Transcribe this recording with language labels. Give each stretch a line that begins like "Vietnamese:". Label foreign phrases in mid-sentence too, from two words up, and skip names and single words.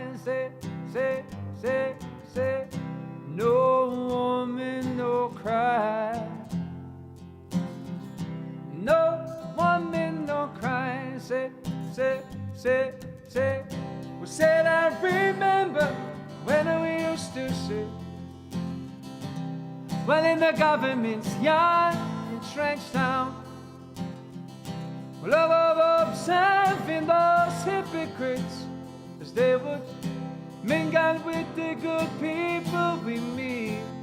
English: Say, say, say, say. No woman, no cry. No woman, no cry. Say, say, say, say. We said I remember when we used to say, well, in the government's yard in Trenchtown, well, of observing those hypocrites as they would mingle with the good people we meet.